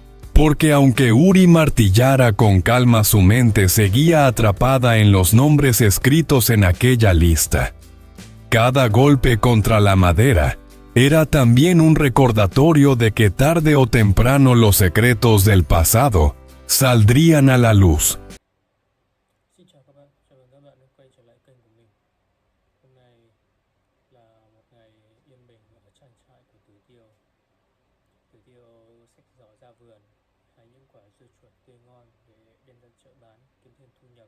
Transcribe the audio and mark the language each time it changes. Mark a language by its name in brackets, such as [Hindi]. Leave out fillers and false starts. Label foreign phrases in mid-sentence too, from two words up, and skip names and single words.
[Spanish] Porque aunque Uri martillara con calma, su mente seguía atrapada en los nombres escritos en aquella lista. Cada golpe contra la madera era también un recordatorio de que tarde o temprano los secretos del pasado saldrían a la luz. [Vietnamese] Xin chào các bạn đã quay trở lại kênh của mình. Hôm nay là một ngày yên bình ở trang trại của Tử Tiêu. Tử Tiêu xách giỏ ra vườn, hái những quả dưa chuột tươi ngon để đem ra chợ bán kiếm thêm thu nhập.